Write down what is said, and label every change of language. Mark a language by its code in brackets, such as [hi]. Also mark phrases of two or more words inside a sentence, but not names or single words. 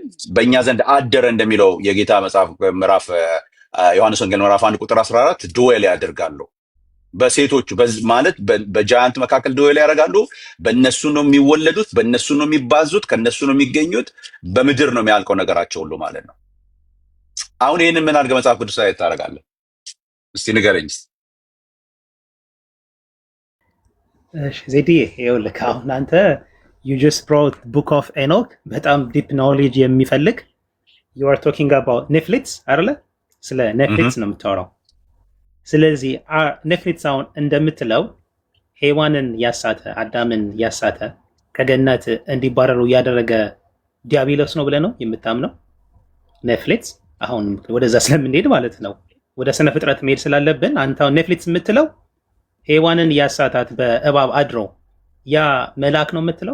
[am] በእኛ ዘንድ አደረ እንደሚለው የጌታ መጽሐፍ ምዕራፍ ዮሐንስ ወንጌል ምዕራፍ 1 ቁጥር 14 ድዌል ያደርጋሉ። በሴቶቹ ማለት በጃያንት መካከል ድዌል ያደርጋሉ። በእነሱ ነው የሚወለዱት፣ በእነሱ ነው የሚባዙት፣ ከእነሱ ነው የሚገኙት። በምድር ነው የሚያልቀው ነገራቸው ሁሉ ማለት ነው። አሁን ይህንን ምን አድርገህ መጽሐፍ ቅዱስ ላይ ታደርጋለህ? እስቲ ንገረኝ። ዜድዬ ይኸውልህ አሁን አንተ [en] you just brought book of Enoch [am] በጣም [en] deep knowledge [am] የሚፈልግ [en] you are talking about [am] ኔፍሊትስ አይደለ? ስለ ኔፍሊትስ ነው የምታወራው። ስለዚህ ኔፍሊትስ አሁን እንደምትለው ሔዋንን ያሳተ አዳምን ያሳተ ከገነት እንዲባረሩ ያደረገ ዲያብሎስ ነው ብለህ ነው የምታምነው? ኔፍሊትስ አሁን ወደዛ ስለምንሄድ ማለት ነው ወደ ስነ ፍጥረት መሄድ ስላለብን አንተ አሁን ኔፍሊትስ የምትለው ሔዋንን ያሳታት በእባብ አድሮ ያ መልአክ ነው የምትለው?